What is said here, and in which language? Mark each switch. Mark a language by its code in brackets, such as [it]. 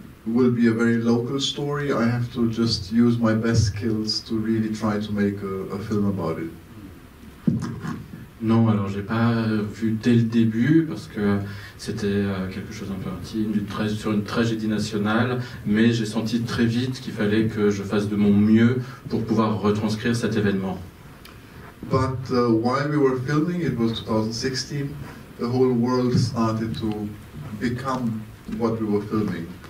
[en] will be a very local story. I have to just use my best skills to really try to make a film about it. [fr] Non, alors j'ai pas vu dès le début parce que c'était quelque chose un peu intime, sur une tragédie nationale, mais j'ai senti très vite qu'il fallait que je fasse de mon mieux pour pouvoir retranscrire cet événement. [en] But while we were filming, it was 2016, the whole world started to become what we were filming.